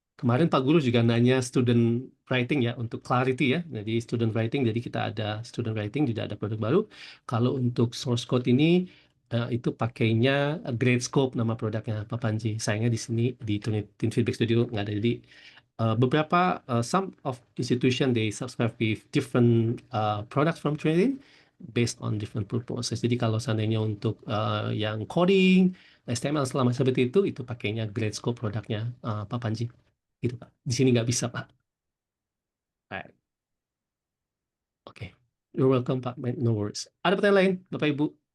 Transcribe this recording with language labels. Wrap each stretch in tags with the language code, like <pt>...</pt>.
<id>Kemarin Pak Guru juga nanya student writing ya untuk clarity ya. Jadi student writing, jadi kita ada student writing, juga ada produk baru. Kalau untuk source code ini itu pakainya Gradescope nama produknya Pak Panji. Sayangnya di sini di Turnitin Feedback Studio nggak ada. Jadi beberapa</id> <en>some of institution they subscribe with different products from Turnitin based on different purposes.</en> <id>Jadi kalau seandainya untuk yang coding HTML selama seperti itu pakainya Gradescope produknya Pak Panji. Gitu Pak. Di sini nggak bisa Pak. Baik. Oke.</id> <en>You're welcome</en> <id>Pak.</id> <en>No worries.</en> <id>Ada pertanyaan lain Bapak Ibu?</id>